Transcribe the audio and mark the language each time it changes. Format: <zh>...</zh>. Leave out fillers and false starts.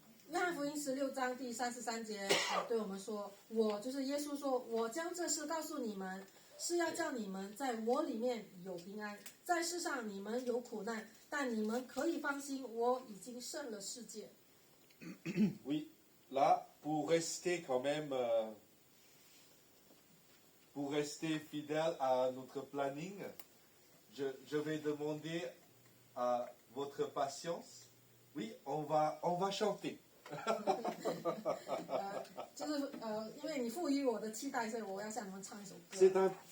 <zh>约翰福音16章第33节对我们说，我就是耶稣说，我将这事告诉你们，是要叫你们在我里面有平安，在世上你们有苦难，但你们可以放心，我已经胜了世界。</zh> <fr>Oui, là, pour rester quand même, pour rester fidèle à notre planning, je vais demander à votre patience. Oui, on va chanter.</fr> <zh>就是因为你赋予我的期待，所以我要向你们唱一首歌。</zh>